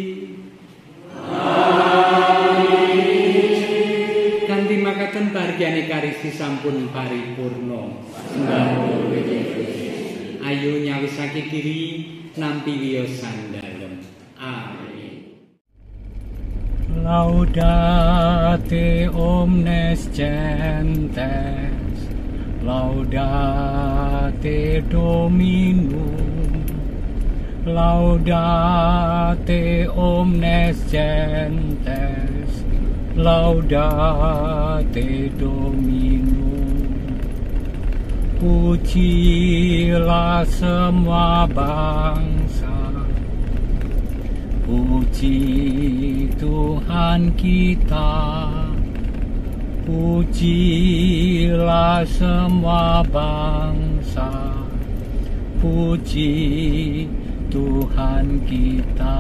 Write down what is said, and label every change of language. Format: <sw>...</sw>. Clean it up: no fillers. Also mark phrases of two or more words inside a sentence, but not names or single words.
<jv>Kanthi makaten bahagian Ekaristi sampun paripurna. Ayo nyawisake diri nampi wiyosan dalem. Amin.</jv> <la>Laudate omnes gentes, laudate Dominum, laudate omnes gentes, laudate Dominum.</la> <id>Pujilah semua bangsa, puji Tuhan kita. Pujilah semua bangsa, puji Tuhan kita.</id>